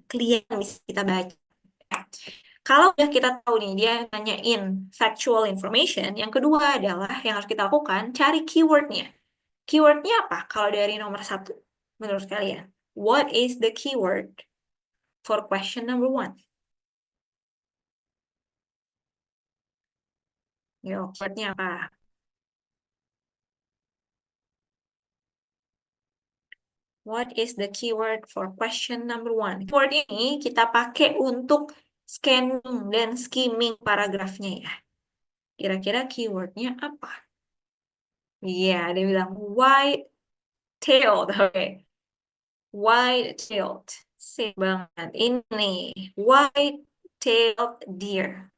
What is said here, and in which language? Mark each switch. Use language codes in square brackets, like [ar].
[id] Kelihatan bisa kita baca. Kalau udah kita tahu nih, dia nanyain factual information, yang kedua adalah yang harus kita lakukan, cari keywordnya. Keywordnya apa kalau dari nomor 1 menurut kalian? [en] What is the keyword for question number 1? [id] Yo, keywordnya apa? [en] What is the keyword for question number 1? [id] Keyword ini kita pakai untuk scanning dan skimming paragrafnya ya. Kira-kira keywordnya apa? Iya, dia bilang white-tailed. Oke. White-tailed. Sip banget. Ini white-tailed deer.